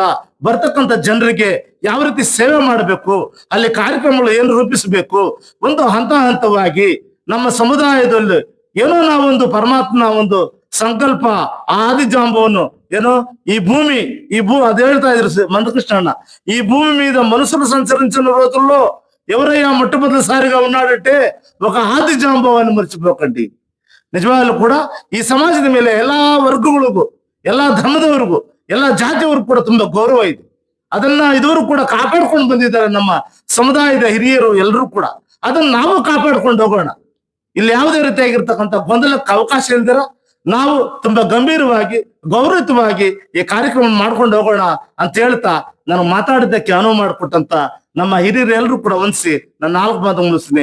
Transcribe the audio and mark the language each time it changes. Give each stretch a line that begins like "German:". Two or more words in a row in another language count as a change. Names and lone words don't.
Kannada: ಬರ್ತಕ್ಕಂಥ ಜನರಿಗೆ ಯಾವ ರೀತಿ ಸೇವೆ ಮಾಡಬೇಕು, ಅಲ್ಲಿ ಕಾರ್ಯಕ್ರಮಗಳು ಏನು ರೂಪಿಸಬೇಕು, ಒಂದು ಹಂತವಾಗಿ ನಮ್ಮ ಸಮುದಾಯದಲ್ಲಿ ಏನೋ ನಾವೊಂದು ಪರಮಾತ್ಮನ ಒಂದು ಸಂಕಲ್ಪ ಆದಿಜಾಂಬವನ್ನು ಏನೋ ಈ ಭೂಮಿ ಅದ್ ಹೇಳ್ತಾ ಇದ್ರು మందకృష్ణ,
Telugu: ఈ భూమి మీద మనుషులు సంచరించిన రోజుల్లో ఎవరయ్యా మొట్టమొదటిసారిగా ఉన్నాడంటే ఒక ఆది జాంబవాన్ని మర్చిపోకండి.
Kannada: ನಿಜವಾಗ್ಲೂ ಕೂಡ ಈ ಸಮಾಜದ ಮೇಲೆ ಎಲ್ಲಾ ವರ್ಗಗಳಿಗೂ, ಎಲ್ಲಾ ಧರ್ಮದವರಿಗೂ, ಎಲ್ಲಾ ಜಾತಿಯವರಿಗೂ ಕೂಡ ತುಂಬಾ ಗೌರವ ಇದೆ. ಅದನ್ನ ಇದುವರೆಗೂ ಕೂಡ ಕಾಪಾಡ್ಕೊಂಡು ಬಂದಿದ್ದಾರೆ ನಮ್ಮ ಸಮುದಾಯದ ಹಿರಿಯರು ಎಲ್ಲರೂ ಕೂಡ. ಅದನ್ನ ನಾವು ಕಾಪಾಡ್ಕೊಂಡು ಹೋಗೋಣ. ಇಲ್ಲಿ ಯಾವುದೇ ರೀತಿಯಾಗಿರ್ತಕ್ಕಂಥ ಗೊಂದಲಕ್ಕೆ ಅವಕಾಶ ಇಲ್ದಿರ ನಾವು ತುಂಬಾ ಗಂಭೀರವಾಗಿ ಗೌರವಯುತವಾಗಿ ಈ ಕಾರ್ಯಕ್ರಮ ಮಾಡ್ಕೊಂಡು ಹೋಗೋಣ ಅಂತ ಹೇಳ್ತಾ ನಾನು ಮಾತಾಡಿದ್ದಕ್ಕೆ ಅನುವು ಮಾಡಿಕೊಟ್ಟಂತ ನಮ್ಮ ಹಿರಿಯರು ಎಲ್ಲರೂ ಕೂಡ ವಂದಿಸಿ ನನ್ನ 4 ಮಾತು ಮುಗಿಸ್ತೀನಿ.